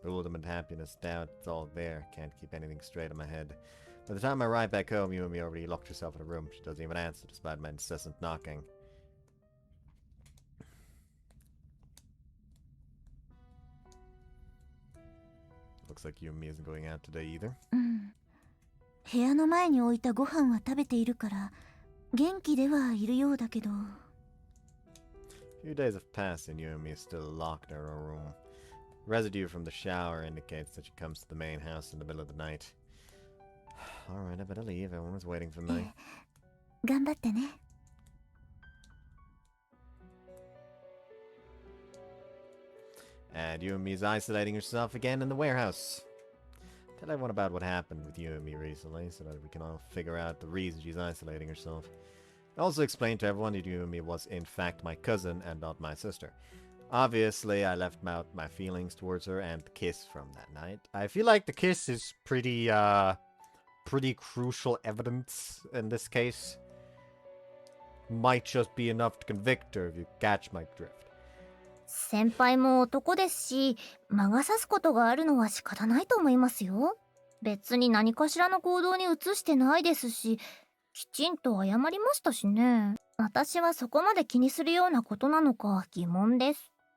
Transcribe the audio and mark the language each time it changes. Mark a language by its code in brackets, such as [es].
[en] Bewilderment, happiness, doubt, it's all there. Can't keep anything straight in my head. By the time I arrive back home, Yumi already locked herself in a room. She doesn't even answer despite my incessant knocking. Looks like Yumi isn't going out today either. [ja] 部屋の前に置いたご飯は食べているから元気ではいるようだけど。 [en] A few days have passed and Yumi is still locked in her room. Residue from the shower indicates that she comes to the main house in the middle of the night. Alright, I better leave. Everyone is waiting for me. [ja] 頑張ってね。 [en] And Yumi is isolating herself again in the warehouse. Tell everyone about what happened with Yumi recently so that we can all figure out the reason she's isolating herself. Also explain to everyone that Yumi was in fact my cousin and not my sister. Obviously, I left out my feelings towards her and the kiss from that night. I feel like the kiss is pretty crucial evidence in this case. Might just be enough to convict her if you catch my drift. [ja] 先輩も男ですし、魔が差すことがあるのは仕方ないと思いますよ。別に何かしらの行動に移してないですし、きちんと謝りましたしね。私はそこまで気にするようなことなのか疑問です。